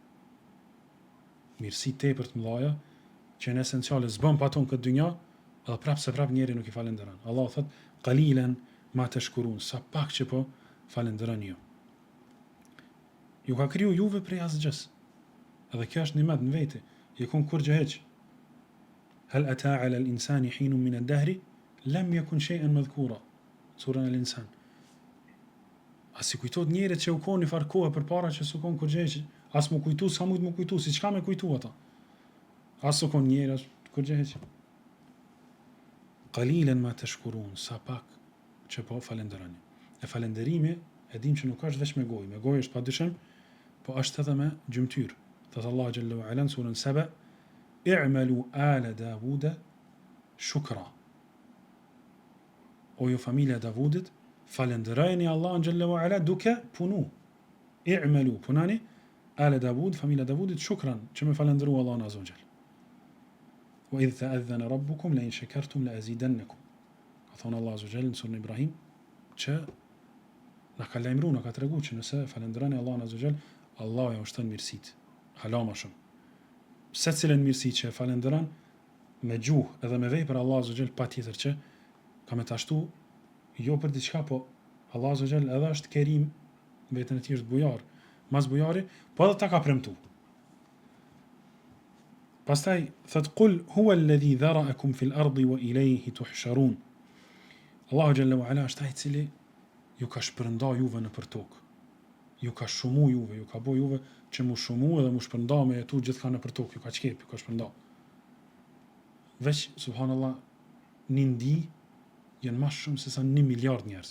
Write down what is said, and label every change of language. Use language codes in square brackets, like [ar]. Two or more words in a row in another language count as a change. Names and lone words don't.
[sq] Mirësi tepër të mëdha që në esenciale s'bën pa ton këtë dynjë, edhe prap njeri nuk i falenderon. Allah thot [ar] قليلا ما تشكرون, [sq] sa pak që po falenderoni ju. Ju ka kriju juve prej asgjës. Edhe kjo është nimet në veti, jekun kur gjë heq. [ar] هل أتى على الإنسان حين من الدهر لم يكن شيئا مذكورا. سورة الإنسان. [sq] A si kujtot njerët që u konë një farë kohë përpara që s'u konë kur gjë heq, as mu kujtu, s'ka mujt mu kujtu, si çka me kujtu ata. As s'u konë njerë, as kur gjë heq. [ar] قليلا ما تشكرون, [sq] sa pak që po falenderoni. E falenderimi e dim që nuk është vetëm me gojë. Me gojë është padyshim, po është edhe me gjymtyr. Thot Allah [ar] جل وعلا [sq] në surën Saba, [ar] اعملوا آل داوود شكرا. [sq] O ju familja Davudit, falenderojeni Allahun xhallahu ala duke punu. I'malu, punani ala Davud, familja Davudit shukran, që me falenderu Allahun [ar] عز وجل. وإذ تأذن ربكم لئن شكرتم لأزيدنكم. [sq] Ka thonë Allah [ar] عز وجل [sq] në surën Ibrahim që na ka lajmëruar, na ka treguar që nëse falenderoni Allahun [ar] عز وجل, [sq] Allah ja ushton mirësitë. Hala më shumë. secilën mirësi që e falenderon me gjuhë edhe me vepër Allah [ar] عز وجل [sq] patjetër që ka me tashtu jo për diçka, po Allah [ar] عز وجل [sq] edhe është Kerim, vetën e tij është bujar, mas bujari, po edhe ta ka premtu. Pastaj thot [ar] قل هو الذي ذرأكم في الأرض وإليه تحشرون. [sq] Allahu [ar] جل وعلا [sq] është ai i cili ju ka shpërnda juve në për tokë. Ju ka shumu juve, ju ka bo juve që mu shumu edhe mu shpërnda me jetu gjithka në për tokë, ju ka qkep, ju ka shpërnda. Veç, subhanallah, një ndi jenë ma shumë se sa 1 miliard njerëz.